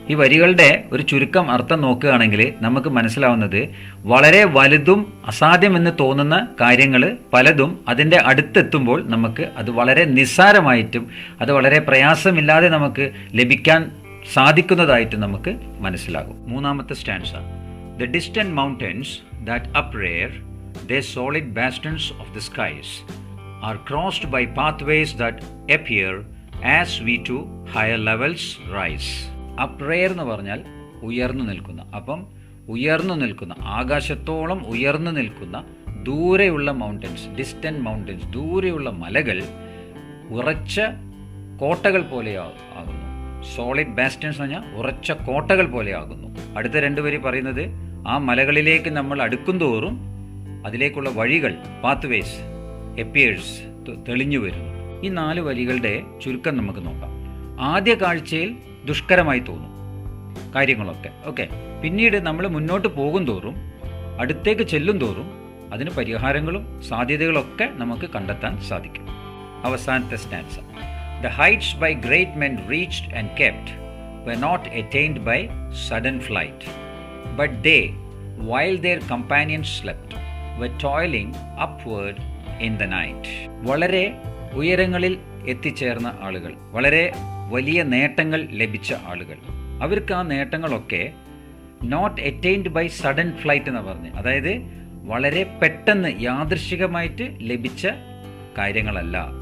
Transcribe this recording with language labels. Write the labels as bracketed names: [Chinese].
[Malayalam] ഈ വരികളുടെ ഒരു ചുരുക്കം അർത്ഥം നോക്കുകയാണെങ്കിൽ നമുക്ക് മനസ്സിലാവുന്നത് വളരെ വലുതും അസാധ്യമെന്ന് തോന്നുന്ന കാര്യങ്ങൾ പലതും അതിൻ്റെ അടുത്തെത്തുമ്പോൾ നമുക്ക് അത് വളരെ നിസ്സാരമായിട്ടും അത് വളരെ പ്രയാസമില്ലാതെ നമുക്ക് ലഭിക്കാൻ സാധിക്കുന്നതായിട്ട് നമുക്ക് മനസ്സിലാകും. മൂന്നാമത്തെ stanza. [English] The distant mountains that uprear their solid bastions of the skies are crossed by pathways that appear as we to higher levels rise. [Malayalam] Uprear എന്ന് പറഞ്ഞാൽ ഉയർന്നു നിൽക്കുന്ന. അപ്പം ഉയർന്നു നിൽക്കുന്ന, ആകാശത്തോളം ഉയർന്നു നിൽക്കുന്ന ദൂരെയുള്ള മൗണ്ടൻസ്, ഡിസ്റ്റന്റ് മൗണ്ടൻസ്, ദൂരെയുള്ള മലകൾ ഉറച്ച കോട്ടകൾ പോലെ ആകുന്നു. സോളിഡ് ബാസ്റ്റൻസ് എന്ന് പറഞ്ഞാൽ ഉറച്ച കോട്ടകൾ പോലെ ആകുന്നു. അടുത്ത രണ്ടുപേര് പറയുന്നത് ആ മലകളിലേക്ക് നമ്മൾ അടുക്കുന്തോറും അതിലേക്കുള്ള വഴികൾ, പാത്വേസ്, എപ്പിയേഴ്സ്, തെളിഞ്ഞു വരുന്നു. ഈ 4 വരികളുടെ ചുരുക്കം നമുക്ക് നോക്കാം. ആദ്യ കാഴ്ചയിൽ ദുഷ്കരമായി തോന്നും കാര്യങ്ങളൊക്കെ, ഓക്കെ. പിന്നീട് നമ്മൾ മുന്നോട്ട് പോകും തോറും, അടുത്തേക്ക് ചെല്ലും തോറും അതിന് പരിഹാരങ്ങളും സാധ്യതകളൊക്കെ നമുക്ക് കണ്ടെത്താൻ സാധിക്കും. അവസാനത്തെ stanza. [English] The heights by great men reached and kept were not attained by sudden flight, but they, while their companions slept, were toiling upward in the night. [Malayalam] വളരെ ഉയരങ്ങളിൽ എത്തിച്ചേർന്ന ആളുകൾ, വളരെ വലിയ നേട്ടങ്ങൾ ലഭിച്ച ആളുകൾ, അവർക്ക് ആ നേട്ടങ്ങളൊക്കെ [English] not attained by sudden flight [Malayalam] എന്ന് പറഞ്ഞ്, അതായത് വളരെ പെട്ടെന്ന് യാദൃശ്ചികമായിട്ട് ലഭിച്ച കാര്യങ്ങളല്ല.